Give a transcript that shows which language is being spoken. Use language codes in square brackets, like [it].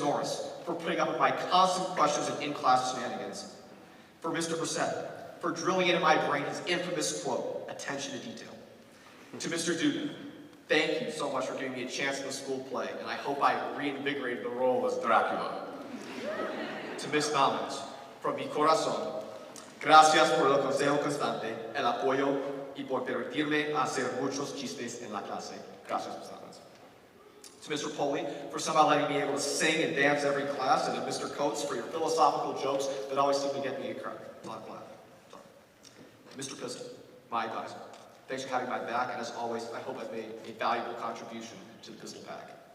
[en] Norris for putting up with my constant questions and in-class shenanigans. For Mr. Brissett for drilling into my brain his infamous quote, "Attention to detail." To Mr. Dugan, thank you so much for giving me a chance in the school play, and I hope I reinvigorated the role as Dracula. To Ms. [es] Namens, [en] from [es] mi corazón, gracias por el consejo constante, el apoyo y por permitirme hacer muchos chistes en la clase. Gracias, [en] Ms. Namens. To Mr. Poley for somehow letting me able to sing and dance every class, and to Mr. Coates for your philosophical jokes that always seem to get me a laugh. Mr. Pistol, my advisor, thanks for having my back, and as always, I hope I've made a valuable contribution to the Pistol Pack.